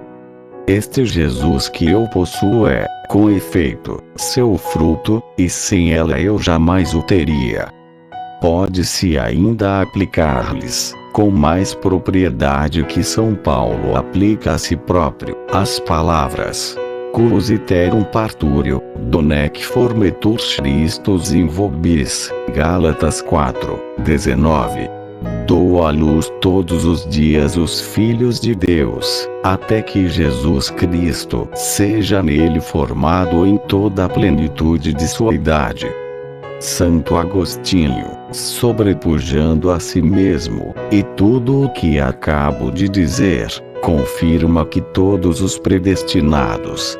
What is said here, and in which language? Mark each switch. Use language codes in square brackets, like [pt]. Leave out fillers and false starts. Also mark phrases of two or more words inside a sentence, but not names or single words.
[pt] Este Jesus que eu possuo é, com efeito, seu fruto, e sem ela eu jamais o teria. Pode-se ainda aplicar-lhes, com mais propriedade que São Paulo aplica a si próprio, as palavras: [la] Quos iterum partúrio, donec formetur Christus in vobis, [pt] Gálatas 4:19. Dou à luz todos os dias os filhos de Deus, até que Jesus Cristo seja nele formado em toda a plenitude de sua idade. Santo Agostinho, sobrepujando a si mesmo, e tudo o que acabo de dizer, confirma que todos os predestinados,